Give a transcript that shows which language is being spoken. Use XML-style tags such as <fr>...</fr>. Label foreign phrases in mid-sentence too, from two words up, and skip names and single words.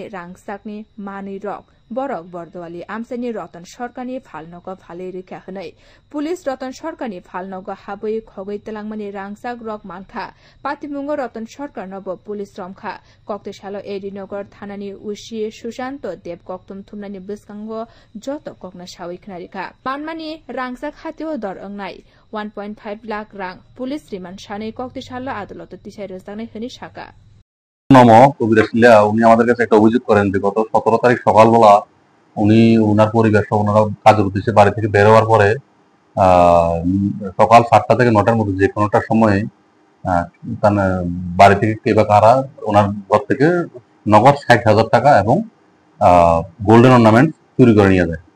<trp>रांगसाकनि मानै रक बरक बर्दवाली आमसनि रतन सरकारनि फालनग फाले रेखा हनै पुलिस रतन सरकारनि फालनग हाबै खगै तलांगमानि रांगसाक रक मानखा पातिमुंग रतन सरकार नब पुलिस रमखा कक्तेसालो एडीनगर थानानि उसी सुशान्त देव कक्तुम थुमनानि बिस्कांग जत ककना सावै खनारिखा मानमानि रांगसाक हातेव दर अंगनाय 1.5 लाख रां पुलिस रिमान्ड सानै कक्तेसालो आदालत तिसाय रजानाय हनि साका</trp> <bn>নম কবিরাশিলা উনি আমাদের কাছে একটা অভিযোগ করেন যে গত 17 তারিখ সকালবেলা উনি ওনার পরিবার সহ ওনারা কাজের উদ্দেশ্যে বাড়ি থেকে বের হওয়ার পরে সকাল 7টা থেকে 9টার মধ্যে যে কোনোটার সময় বাড়ি থেকে কে বা কারা ওনার ঘর থেকে নগদ 60,000 টাকা এবং</bn> <en>golden ornament</en> <bn>চুরি করে নিয়ে যায়।</bn>